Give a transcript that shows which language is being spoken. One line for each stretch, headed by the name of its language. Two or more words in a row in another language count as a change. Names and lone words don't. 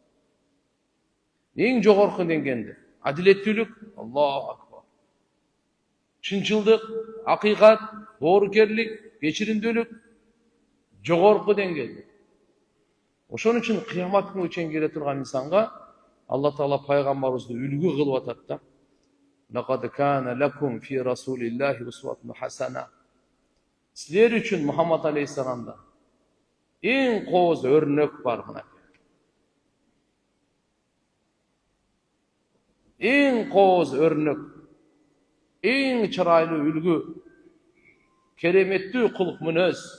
Kyrgyz: Эң жогорку деңгээлде адилеттүүлүк,
Arabic: الله أكبر.
Kyrgyz: Чынчылдык, акыйкат, боорукерлик, кечиримдүүлүк жогорку деңгээлде. Ошон үчүн кыямат күнүгө чейин келе турган инсанга Алла Таала пайгамбарыбызды үлгү кылып атат да.
Arabic: لقد كان لكم في رسول الله أسوة حسنة.
Kyrgyz: Силер үчүн Мухаммад алейхиссаламда эң кооз өрнөк бар мына. Эң кооз өрнөк, эң чырайлуу үлгү, кереметтүү кулук мүнөз.